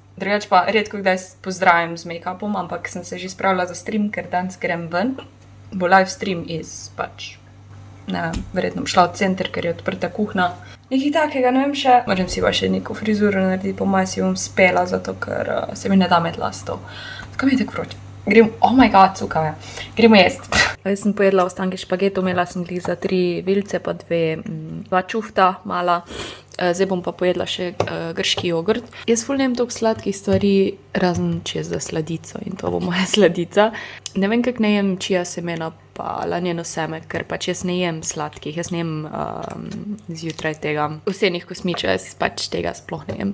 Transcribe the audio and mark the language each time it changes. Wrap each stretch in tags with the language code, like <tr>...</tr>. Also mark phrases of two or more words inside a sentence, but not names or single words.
<sl>Drugače pa redko kdaj pozdravim z make-upom, ampak sem se že spravila za stream, ker danes grem ven. Bo livestream iz ne vem, verjetno šla v center, ker je odprta kuhna. Nekaj takega, ne vem še. Moram si pa še neko frizuro narediti, po mojem si bom spela, zato ker se mi ne da med lasto. Tako mi je tako vroče.</sl> <en>Oh my god,</en> <sl>cukave. Gremo jesti. Jaz sem pojedla ostanke špagetov, imela sem jih za 3 vilce, pa 2 čufta mala. Zdaj bom pa pojedla še grški jogurt. Jaz ful ne jem toliko sladkih stvari, razen čez za sladico in to bo moja sladica. Ne vem, kako ne jem čija semena pa lanjeno seme, ker pač jaz ne jem sladkih, jaz ne jem zjutraj tega vsenih kosmičev, jaz pač tega sploh ne jem.</sl>